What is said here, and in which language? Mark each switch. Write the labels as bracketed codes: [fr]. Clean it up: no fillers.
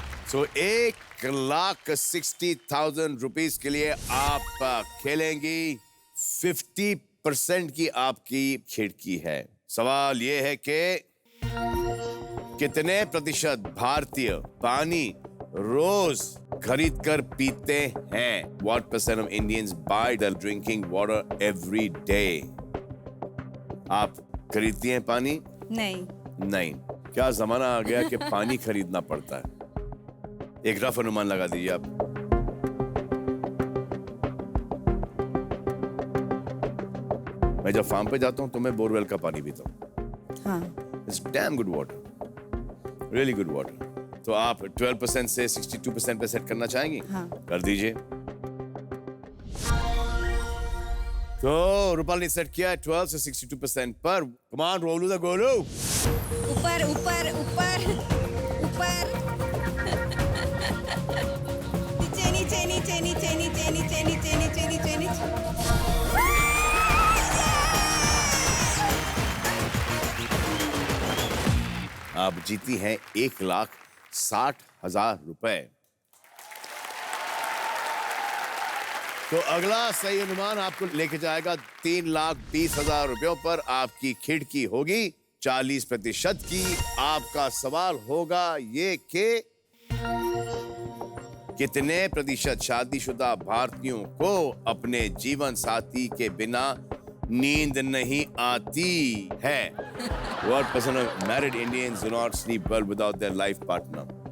[en] So [hi] 1,60,000 rupees के लिए आप खेलेंगी। 50% की आपकी खिड़की है। सवाल ये है कि कितने प्रतिशत भारतीय पानी रोज खरीद कर पीते हैं? [en] What percent of Indians buy the drinking water every day? [hi] आप खरीदती हैं पानी? नहीं। नहीं। क्या जमाना आ गया कि पानी खरीदना पड़ता है? एक रफ अनुमान लगा दीजिए आप। मैं जब फार्म पे जाता हूँ तो मैं बोरवेल का पानी पीता हूँ। हाँ। [en] It's damn good water, really good water. [hi] तो आप 12% से 62% पे सेट करना चाहेंगी? हाँ। कर दीजिए। तो रूपाली ने सेट किया है 12 से 62% पर। [en] Come on, [hi] रोलू the Golu. ऊपर ऊपर ऊपर ऊपर, नीचे नीचे नीचे नीचे नीचे नीचे नीचे नीचे नीचे। आप जीती हैं 1,60,000 रुपए। तो अगला सही अनुमान आपको लेके जाएगा 3,20,000 रुपयों पर। आपकी खिड़की होगी 40% की। आपका सवाल होगा ये कि कितने प्रतिशत शादीशुदा भारतीयों को अपने जीवन साथी के बिना नींद नहीं आती है? What percent of married Indians do not sleep well without their life partner?